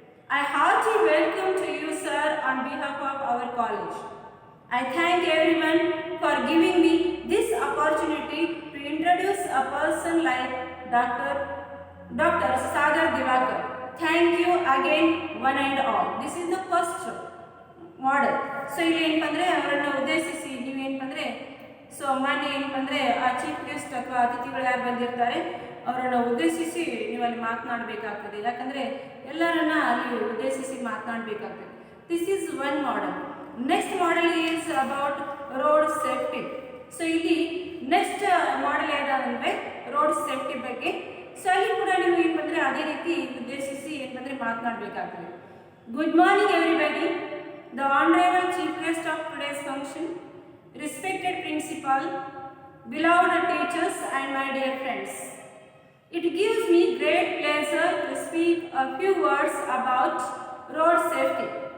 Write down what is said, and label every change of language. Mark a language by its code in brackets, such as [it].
[en] I heartily welcome to you, sir, on behalf of our college. I thank everyone for giving me this opportunity to introduce a person like Dr. Sagar Divakar. Thank you again, one and all. This is the first model. [kn] So ಇಲ್ಲಿ ಏನಪ್ಪ ಅಂದರೆ ಅವರನ್ನು ಉದ್ದೇಶಿಸಿ ನೀವೇನಪ್ಪ ಅಂದರೆ ಮಾನ್ಯ ಏನಪ್ಪ ಅಂದರೆ ಆ ಚೀಫ್ ಗೆಸ್ಟ್ ಅಥವಾ ಅತಿಥಿಗಳು ಯಾರು ಬಂದಿರ್ತಾರೆ ಅವರನ್ನು ಉದ್ದೇಶಿಸಿ ನೀವು ಅಲ್ಲಿ ಮಾತನಾಡಬೇಕಾಗ್ತದೆ. ಯಾಕಂದರೆ ಎಲ್ಲರನ್ನ ಅಲ್ಲಿ ಉದ್ದೇಶಿಸಿ ಮಾತನಾಡಬೇಕಾಗ್ತದೆ. [en] This is one model. Next model is about road safety. [kn] So ಇಲ್ಲಿ ನೆಕ್ಸ್ಟ್ ಮಾಡೆಲ್ ಯಾವುದಂದರೆ ರೋಡ್ ಸೇಫ್ಟಿ ಬಗ್ಗೆ. ಸೊ ಅಲ್ಲಿ ಕೂಡ ನೀವು ಏನು ಬಂದರೆ ಅದೇ ರೀತಿ ಉದ್ದೇಶಿಸಿ ಏನು ಬಂದರೆ ಮಾತನಾಡಬೇಕಾಗ್ತದೆ. [en] Good morning everybody. The honourable chief guest of today's function, respected principal, beloved teachers and my dear friends. It gives me great pleasure to speak a few words about road safety.